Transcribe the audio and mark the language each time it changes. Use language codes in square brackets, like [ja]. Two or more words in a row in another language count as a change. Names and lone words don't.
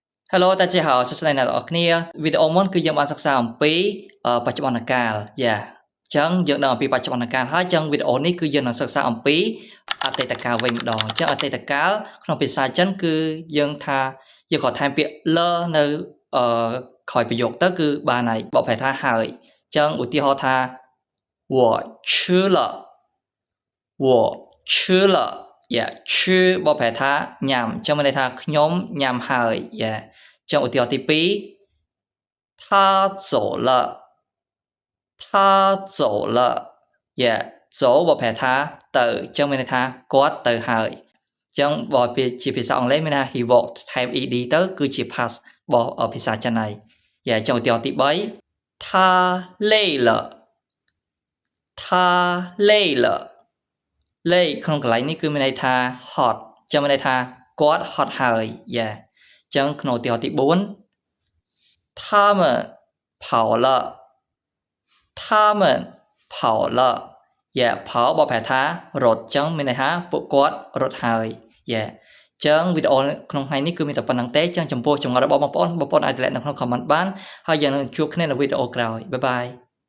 [km] Hello តាជាហៅសួស្តីអ្នកទាំងអស់គ្នាវីដេអូមុនគឺយើងបានសិក្សាអំពីបច្ចុប្បន្នកាលយ៉ាអញ្ចឹងយើងដឹងអំពីបច្ចុប្បន្នកាលហើយអញ្ចឹងវីដេអូនេះគឺយើងនឹងសិក្សាអំពីអតីតកាលវិញម្ដងអញ្ចឹងអតីតកាលក្នុងភាសាចិនគឺយើង ថាយើងក៏ថែមពាក្យលនៅក្រោយប្រយោគទៅគឺបានហើយបកប្រែថាហើយអញ្ចឹងឧទាហរណ៍ថា [zh] 我吃了我吃了 [km] យ៉ាឈឺបកប្រែថាញ៉ាំអញ្ចឹងមានន័យថាខ្ញុំញ៉ាំហើយ យ៉ាចឹងឧទាហរណ៍ទី2 [zh] 他走了他走了 [km] យ៉ាចូលបកប្រែថាទៅអញ្ចឹងមានន័យថាគាត់ទៅហើយអញ្ចឹងបើជាភា សាអង់គ្លេសមានថា [en] he walked [km] ថែម ed ទៅគឺជា past របស់ភាសាចិនហើយយ៉ាចឹងឧទាហរណ៍ទី3 他 [zh] 累了他累了 [km] លេខក្នុងកន្លែងនេះគឺមានន័យថាហត់អញ្ចឹង មានន័យថាគាត់ហត់ហើយយ៉ាអញ្ចឹងក្នុងឧទាហរណ៍ទី4 [zh] 他们跑了他们跑了 [km] យ៉ា跑បកប្រែថារត់អញ្ចឹងមានន័យថាពួកគាត់រត់ហើយយ៉ាអញ្ចឹងវីដេអូក្នុងថ្ងៃនេះគឺមានតែប៉ុណ្្នឹងទេអញ្ចឹងចំពោះចម្ងល់របស់បងប្អូនអាចតម្លែងនៅក្នុង comment បានហើយយើងនឹងជួបគ្នានៅវីដេអូក្រោយបាយបាយ